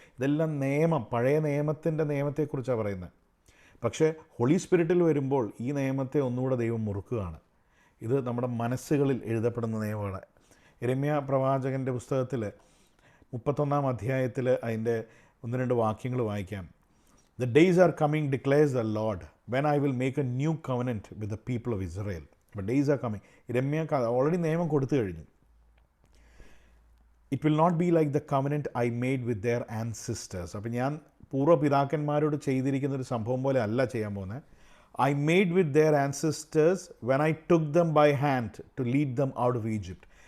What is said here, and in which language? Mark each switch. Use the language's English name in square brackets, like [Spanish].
[Malayalam] ഇതെല്ലാം നിയമം, പഴയ നിയമത്തിൻ്റെ നിയമത്തെക്കുറിച്ചാണ് പറയുന്നത്. പക്ഷേ ഹോളി സ്പിരിറ്റിൽ വരുമ്പോൾ ഈ നിയമത്തെ ഒന്നുകൂടെ ദൈവം മുറുക്കുകയാണ്. ഇത് നമ്മുടെ മനസ്സുകളിൽ എഴുതപ്പെടുന്ന നിയമമാണ്. യെരമ്യാ പ്രവാചകൻ്റെ പുസ്തകത്തിൽ 31-ാം അധ്യായത്തിൽ അതിൻ്റെ 1-2 വാക്യങ്ങൾ വായിക്കാം. [English] The days are coming, declares the Lord, when I will make a new covenant with the people of Israel. But days are coming. [Malayalam] യെരമ്യാ already നിയമം കൊടുത്തു കഴിഞ്ഞു. [English] It will not be like the covenant I made with their ancestors. [Malayalam] അപ്പം ഞാൻ പൂർവ്വപിതാക്കന്മാരോട് ചെയ്തിരിക്കുന്ന ഒരു സംഭവം പോലെ അല്ല ചെയ്യാൻ പോകുന്നത്. [English] I made with their ancestors when I took them by hand to lead them out of Egypt.